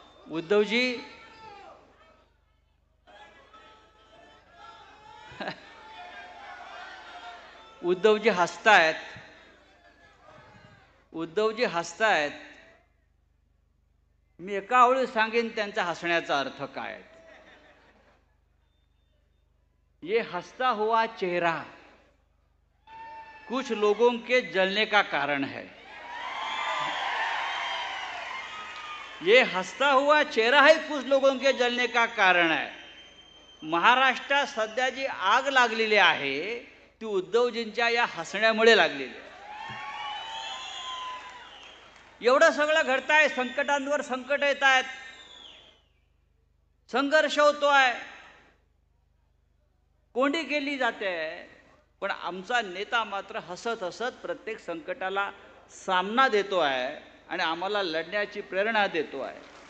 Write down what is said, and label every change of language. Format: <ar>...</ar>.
<mr>उद्धवजी उद्धवजी हसतायत. उद्धवजी हसतायत. मी एका ओळीत सांगेन त्यांचा हसण्याचा अर्थ काय.</mr> <hi>ये हंसता हुआ चेहरा कुछ लोगों के जलने का कारण है. ये हंसता हुआ चेहरा है कुछ लोगों के जलने का कारण है.</hi> <mr>महाराष्ट्रात सध्या जी आग लागलेली आहे ती उद्धवजींच्या या हसण्यामुळे लागलेली आहे. एवढं सगळं घडतंय, संकटांवर संकट येत आहेत, संघर्ष होतोय, कोंडी केली जाते, पण आमचा नेता मात्र हसत हसत प्रत्येक संकटाला सामना देतो आहे आणि आम्हाला लढण्याची प्रेरणा देतो आहे.</mr>